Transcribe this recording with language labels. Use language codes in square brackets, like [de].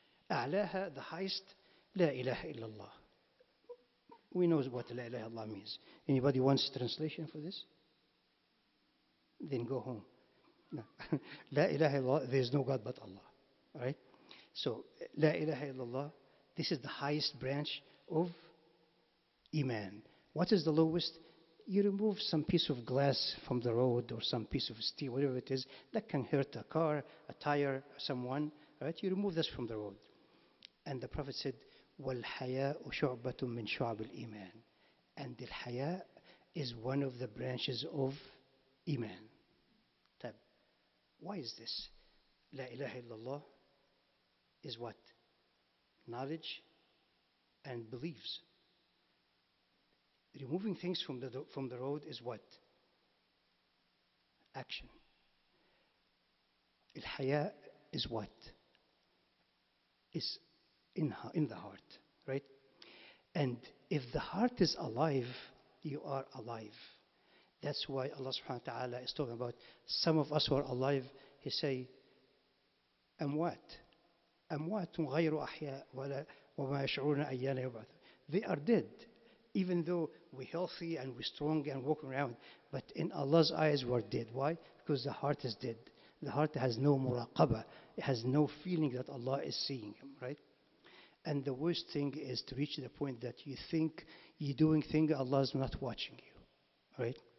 [ar] أعلاها, [en] the highest, [ar] لا إله إلا الله. [en] We know what La ilaha illallah means. Anybody wants translation for this? Then go home. No. La ilaha illallah, there is no God but Allah. All right? So, La ilaha illallah, this is the highest branch of Iman. What is the lowest? You remove some piece of glass from the road or some piece of steel, whatever it is, that can hurt a car, a tire, someone. Right? You remove this from the road. And the Prophet said, [ar] وَالْحَيَاءُ شُعْبَةٌ مِّن شُعَبِ الْإِيمَانِ. [en] And the haya is one of the branches of Iman. Why is this? La ilaha illallah is what? Knowledge and beliefs. Removing things from the road is what? Action. Al-haya is what? Is in the heart, right? And if the heart is alive, you are alive. That's why Allah subhanahu wa ta'ala is talking about some of us who are alive. He say, [ar] أموات غير أحياء وما يشعرون أيان يبعث. [en] They are dead, even though we're healthy and we're strong and walking around. But in Allah's eyes, we're dead. Why? Because the heart is dead. The heart has no muraqabah. It has no feeling that Allah is seeing him, right? And the worst thing is to reach the point that you think you're doing things, Allah is not watching you, right?